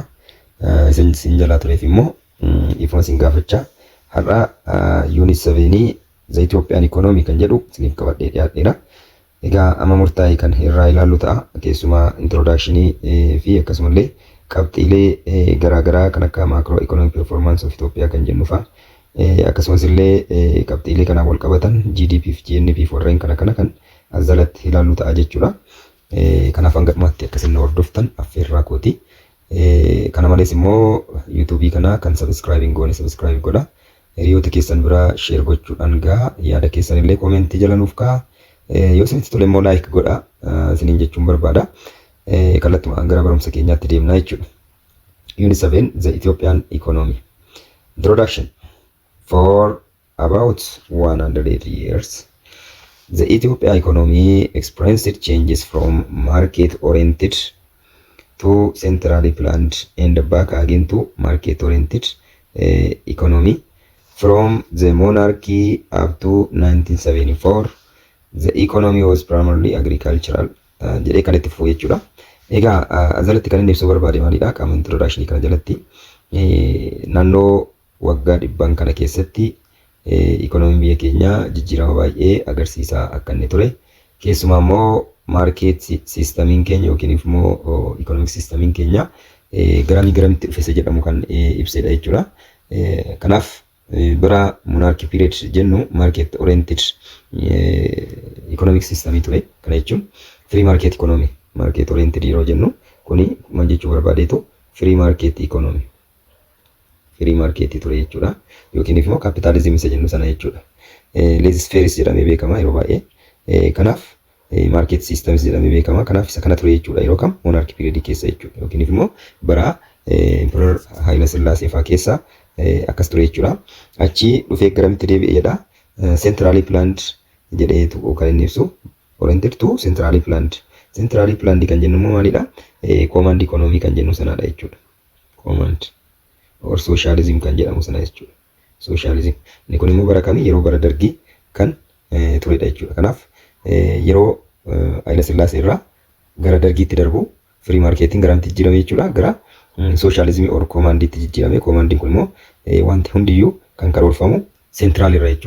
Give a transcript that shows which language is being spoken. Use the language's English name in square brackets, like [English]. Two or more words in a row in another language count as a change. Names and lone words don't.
[Oromo] Isin jalaa tureef immoo dhiifama isin gaafachaa. Har'a yuunit 7 The Ethiopian Economy kan jedhu isiniif qabadhee dhiyaadheera. Egaa amma murtaa'e kan irraa ilaallu ta'a. Keessumaa introductionii fi akkasumallee qabxiilee garaagaraa kan akka [English] macro economic performance of Ethiopia [Oromo] kan jennu fa'a. Akkasumas illee qabxiilee kanaan wal qabatan GDP fi GNP warreen kana kan as jalatti ilaallu ta'a jechuudha. Kanaaf hanga dhumaatti akkasiin hordoftan affeerraa kooti. Kana malees immoo YouTube kana kan subscribe goone subscribe godha. Hiriyoota keessan bira share gochuudhaan gaa yaada keessan illee komentii jala nuuf ka'a. Yoo isinitti tole immoo like godha isiniin jechuun barbaada. Kallattumaan gara barumsa keenyaatti deemnaa jechuudha. [English] Unit 7 The Ethiopian Economy. Introduction. For about 100 years, the Ethiopian economy experienced changes from market-oriented to centrally planned and back again to market-oriented economy. From the monarchy up to 1974, the economy was primarily agricultural. [Oromo] Jedhee kan itti fufuu jechuudha. Egaa asirratti kan inni ibsuu barbaade maalidha? Qaama introduction kana jalatti naannoo waggaa 100 kana keessatti economy biyya keenyaa jijjiirama baay'ee agarsiisaa akka inni ture. Keessumaa immoo [English] market systemiin [Oromo] keenya yookiin immoo [English] economic systemiin [Oromo] keenya garamitti dhufeessa jedhamu kan ibsedha jechuudha. Kanaaf bara [English] monarchy period [Oromo] jennu [English] market oriented economic system [Oromo] ture. Kana jechuun [English] free market economy, market oriented [Oromo] yeroo jennu kuni maal jechuu barbaadeetu [English] free market economy, free market [Oromo] ture jechuudha. Yookiin immoo capitalism isa jennu sana jechuudha. [French] Laissez faire [Oromo] jedhamee beekama yeroo baay'ee. Kanaaf [English] market systems [Oromo] jedhamee beekama. Kanaaf isa kana ture jechuudha yeroo kam [English] monarchy period [Oromo] keessa jechuudha. Yookiin immoo bara Emperor Haile Sillaasee fa'aa keessa akkas ture jechuudha. Achi dhufee garamitti deebi'e jedha. [English] Centrally planned [Oromo] jedheetu kan inni ibsu. [English] Oriented to centrally planned. Centrally planned [Oromo] kan jennu immoo maalidha? [English] Command economy [Oromo] kan jennu sanadha jechuudha. [English] Command or socialism [Oromo] kan jedhamu sana jechuudha. Socialism. Inni kun immoo bara kamii? Yeroo bara dargii kan turedha jechuudha. Kanaaf yeroo Haile Sillaasee irraa gara dargiitti darbu [English] free marketing [Oromo] garamitti jijjiirame jechuudha. Gara [English] socialism or commandiitti [Oromo] jijjiirame. Commandiin kun immoo wanti hundiyyuu kan karoorfamu central irra jechuudha.